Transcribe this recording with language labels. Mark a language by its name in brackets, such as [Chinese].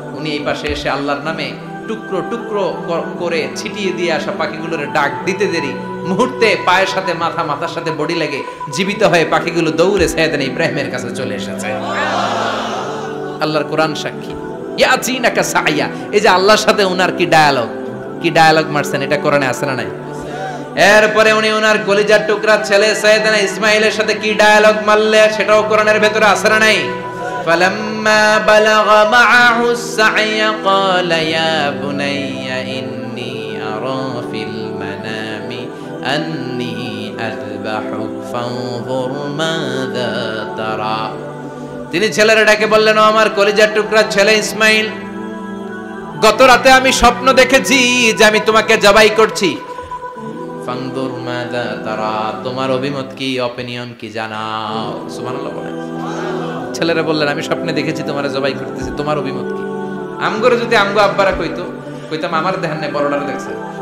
[Bangla] উনি এই পাশে এসে আল্লাহর নামে টুকরো টুকরো করে ছিটিয়ে দিয়ে আসা পাখিগুলোর ডাক দিতে দেরি মুহূর্তে পায়ের সাথে মাথা, মাথার সাথে বডি লাগে জীবিত হয়ে পাখিগুলো দৌড়ে সাইয়েদনা ইব্রাহিমের কাছে চলে এসেছে। আল্লাহর কোরআন সাক্ষী। [Arabic] ইয়াতিনাকা সায়া, [Bangla] এই যে আল্লাহর সাথে উনার কি ডায়ালগ মারছেন, এটা কোরআনে আছে না নাই? এরপরে উনি ওনার কলিজার টুকরা ছেলে সাইয়েদনা ইসমাইলের সাথে কি ডায়ালগ মারলে, সেটাও কোরআনের ভেতরে আছে না নাই? [Arabic] فلما بلغ معه السعي قال يا بني إني أرى في المنام أني أذبحك فانظر ماذا ترى। [Bangla] তিনি ছেলের ডাকে বললেন, ও আমার কলিজার টুকরা ছেলে ইসমাইল, গত রাতে আমি স্বপ্ন দেখেছি যে আমি তোমাকে জবাই করছি। [Arabic] ফানদুর মাযা তারা, [Bangla] তোমার অভিমত কি, অপিনিয়ন কি জানাও। সুবহানাল্লাহ বলেন। ছেলেরা বললেন, আমি স্বপ্নে দেখেছি তোমারে জবাই করতেছি, তোমার অভিমত কি? আমগরে যদি আমগো আব্বারা কইতাম আমার দেখেন না, বড়টারে দেখছেন।